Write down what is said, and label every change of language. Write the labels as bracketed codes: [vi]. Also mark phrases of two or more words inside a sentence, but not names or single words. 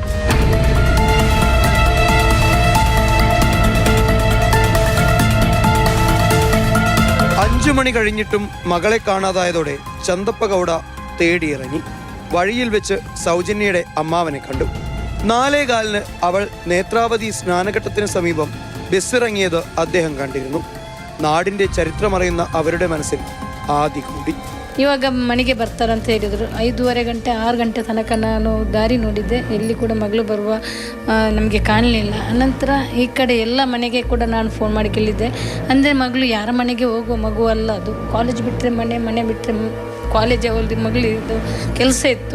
[ml] മണി കഴിഞ്ഞിട്ടും മകളെ കാണാതായതോടെ ചന്തപ്പ ഗൗഡ തേടിയിറങ്ങി. വഴിയിൽ വെച്ച് സൗജന്യയുടെ അമ്മാവനെ കണ്ടു. 4:15 അവൾ നേത്രാവതി സ്നാനഘട്ടത്തിന് സമീപം ബസ്സിറങ്ങിയത് അദ്ദേഹം കണ്ടിരുന്നു. നാടിന്റെ ചരിത്രമറിയുന്ന അവരുടെ മനസ്സിൽ ആദി കൂടി. [kn] ಇವಾಗ ಮನೆಗೆ ಬರ್ತಾರಂತ ಹೇಳಿದರು. 5:30 ಗಂಟೆ 6 ಗಂಟೆ ತನಕ ನಾನು ದಾರಿ ನೋಡಿದ್ದೆ. ಎಲ್ಲಿ ಕೂಡ ಮಗಳು ಬರುವ ನಮಗೆ ಕಾಣಲಿಲ್ಲ. ಅನಂತರ ಈ ಕಡೆ ಎಲ್ಲ ಮನೆಗೆ ಕೂಡ ನಾನು ಫೋನ್ ಮಾಡಿ ಕೇಳಿದ್ದೆ. ಅಂದರೆ ಮಗಳು ಯಾರ ಮನೆಗೆ ಹೋಗುವ ಮಗು ಅಲ್ಲ, ಅದು ಕಾಲೇಜ್ ಬಿಟ್ಟರೆ ಮನೆ ಬಿಟ್ಟರೆ ಕಾಲೇಜ್ ಅವಳದು ಮಗಳಿದ್ದು ಕೆಲಸ ಇತ್ತು.